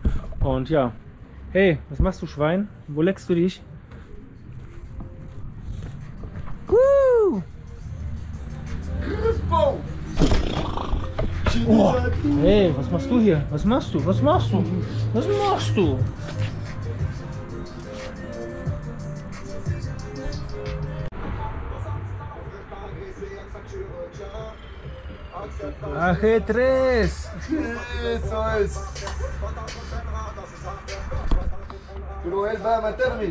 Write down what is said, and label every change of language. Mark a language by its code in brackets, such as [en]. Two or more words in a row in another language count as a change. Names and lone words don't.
[de] Und ja, hey, was machst du, Schwein? Wo leckst du dich? Oh, hey, was machst du hier? Was machst du? Was machst du? Was machst du? AG3. [es] Eso es. Pero él va a matarme.